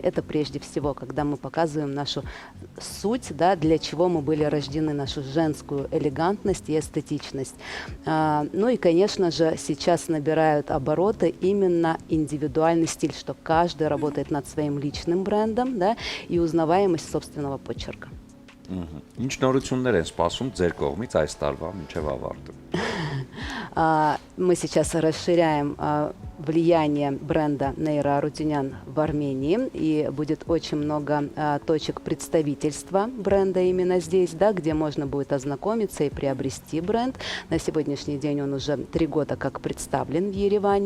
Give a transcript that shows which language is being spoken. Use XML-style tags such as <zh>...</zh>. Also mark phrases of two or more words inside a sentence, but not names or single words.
<ru>Это прежде всего, когда мы показываем нашу суть, да, для чего мы были рождены, нашу женскую элегантность и эстетичность. Ну и, конечно же, сейчас набирают обороты именно индивидуальный стиль, что каждый работает над своим личным брендом, да, и узнаваемость собственного почерка.</ru> <hy>Ինչ նորություններ են սպասում ձեր կողմից այս տարվա մինչև ավարտը։</hy> <ru>Мы сейчас расширяем влияние бренда Нейра Арутюнян в Армении, и будет очень много точек представительства бренда именно здесь, да, где можно будет ознакомиться и приобрести бренд. На сегодняшний день он уже 3 года как представлен в Ереване.</ru>